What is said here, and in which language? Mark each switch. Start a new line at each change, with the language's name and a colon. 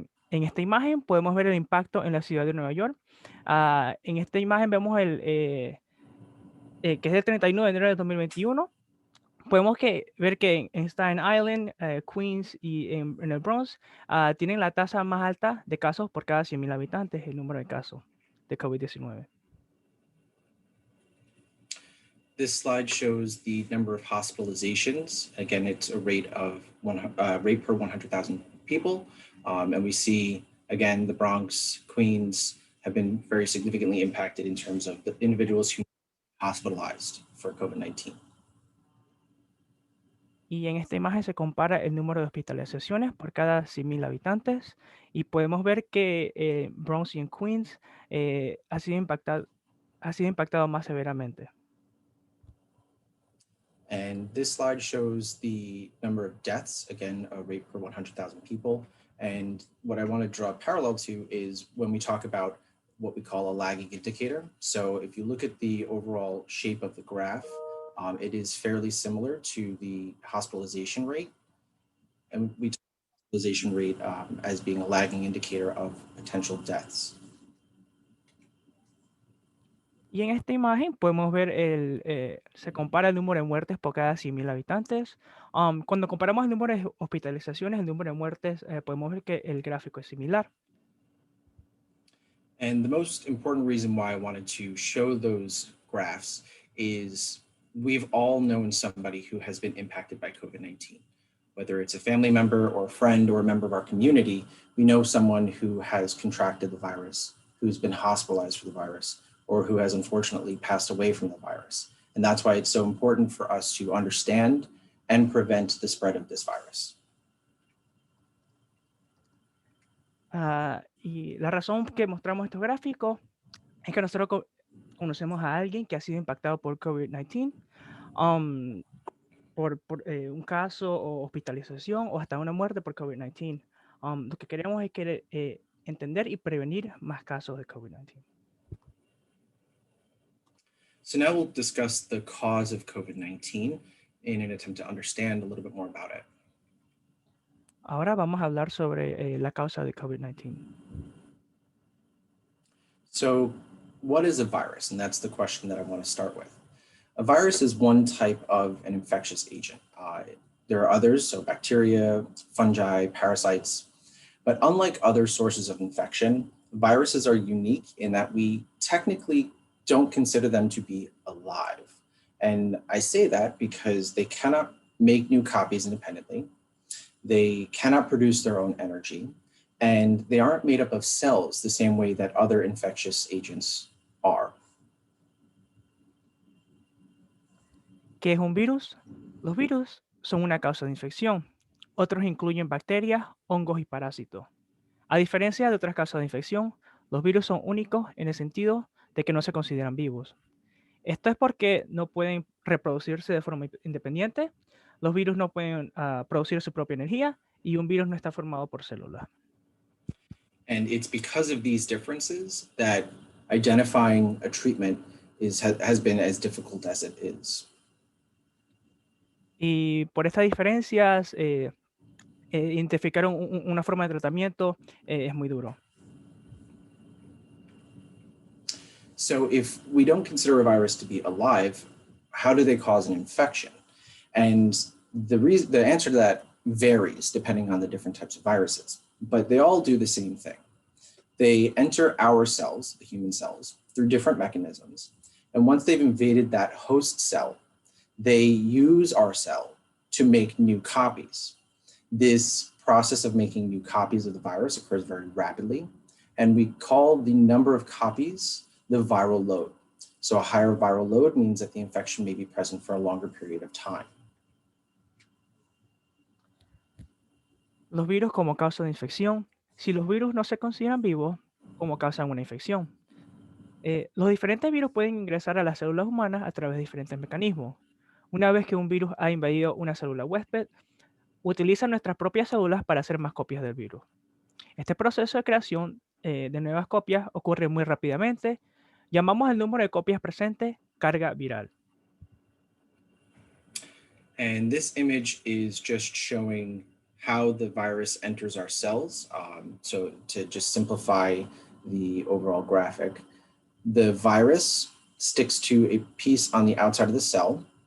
Spanish: En esta imagen podemos ver el impacto en la ciudad de Nueva York. En esta imagen vemos que es del 31 de enero de 2021. Podemos ver que en Staten Island, Queens y en el Bronx tienen la tasa más alta de casos por cada 100.000 habitantes, el número de casos de COVID-19.
English: This slide shows the number of hospitalizations. Again, it's a rate per 100,000 people. And we see, again, the Bronx, Queens have been very significantly impacted in terms of the individuals who are hospitalized for COVID-19.
Spanish: Y en esta imagen se compara el número de hospitalizaciones por cada 100.000 habitantes. Y podemos ver que Bronx y en Queens ha sido impactado más severamente.
English: And this slide shows the number of deaths, again, a rate per 100,000 people. And what I want to draw a parallel to is when we talk about what we call a lagging indicator. So if you look at the overall shape of the graph, it is fairly similar to the hospitalization rate. And we talk about hospitalization rate as being a lagging indicator of potential deaths.
Spanish: Y en esta imagen podemos ver se compara el número de muertes por cada 100.000 habitantes. Cuando comparamos el número de hospitalizaciones, el número de muertes, podemos ver que el gráfico es similar.
English: And the most important reason why I wanted to show those graphs is we've all known somebody who has been impacted by COVID-19. Whether it's a family member or a friend or a member of our community, we know someone who has contracted the virus, who's been hospitalized for the virus, or who has unfortunately passed away from the virus. And that's why it's so important for us to understand and prevent the spread of this virus.
Spanish: Y la razón que mostramos estos gráficos es que nosotros conocemos a alguien que ha sido impactado por COVID-19, por un caso o hospitalización o hasta una muerte por COVID-19. Lo que queremos es entender y prevenir más casos de COVID-19.
English: So now we'll discuss the cause of COVID-19 in an attempt to understand a little bit more about it.
Spanish: Ahora vamos a hablar sobre la causa de COVID-19.
English: So what is a virus? And that's the question that I want to start with. A virus is one type of an infectious agent. There are others, so bacteria, fungi, parasites, but unlike other sources of infection, viruses are unique in that we technically don't consider them to be alive. And I say that because they cannot make new copies independently. They cannot produce their own energy, and they aren't made up of cells the same way that other infectious agents are.
Spanish: ¿Qué es un virus? Los virus son una causa de infección. Otros incluyen bacterias, hongos y parásitos. A diferencia de otras causas de infección, los virus son únicos en el sentido de que no se consideran vivos. Esto es porque no pueden reproducirse de forma independiente, los virus no pueden producir su propia energía y un virus no está formado por células.
English: And it's because of these differences that identifying a treatment has been as difficult as it is.
Spanish: Y por estas diferencias, identificar una forma de tratamiento es muy duro.
English: So if we don't consider a virus to be alive, how do they cause an infection? And the answer to that varies depending on the different types of viruses, but they all do the same thing. They enter our cells, the human cells, through different mechanisms. And once they've invaded that host cell, they use our cell to make new copies. This process of making new copies of the virus occurs very rapidly, and we call the number of copies the viral load. So a higher viral load means that the infection may be present for a longer period of time.
Spanish: Los virus como causa de infección. Si los virus no se consideran vivos, ¿cómo causan una infección? Los diferentes virus pueden ingresar a las células humanas a través de diferentes mecanismos. Una vez que un virus ha invadido una célula huésped, utiliza nuestras propias células para hacer más copias del virus. Este proceso de creación de nuevas copias ocurre muy rápidamente. Llamamos el número de copias presentes carga viral.
English: And this image is just showing how the virus enters our cells. So to just simplify the overall graphic, the virus sticks to a piece on the outside of the cell.